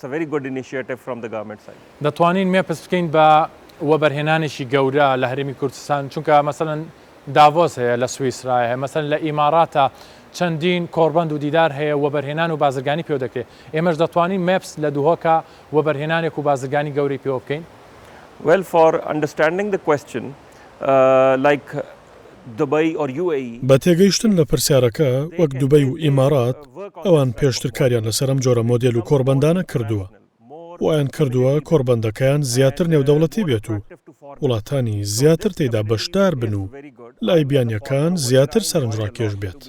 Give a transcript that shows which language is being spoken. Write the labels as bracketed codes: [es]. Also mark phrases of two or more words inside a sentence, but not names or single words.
[ckb] دەتوانین مێپس بکەین بە وەبەرهێنانێکی گەورە لە هەرێمی کوردستان، چونکە مەسەلەن داڤۆس هەیە لە سویسرای هەیە، مەسەلەن لە ئیماراتە چەندین کۆربەند و دیدار هەیە وەبەرهێنان و بازرگانی پێوە دەکرێت. ئێمەش دەتوانین مەپس لە دوهۆکە وەبەرهێنانێک و بازرگانی گەورەی پێوە بکەین. [en] Well, for understanding the question, like Dubai or UAE, [ckb] بە تێگەیشتن لە پرسیارەکە وەک دوبەی و ئیمارات ئەوان پێشتر کاریان لەسەر ئەم جۆرە مۆدێل و کۆربەندانە کردووە. وایان کردووە کۆربەندەکەیان زیاتر نێودەوڵەتی بێت و وڵاتانی زیاتر تێیدا بەشدار بن و لای بیانیەکان زیاتر سەرنجڕاکێش بێت.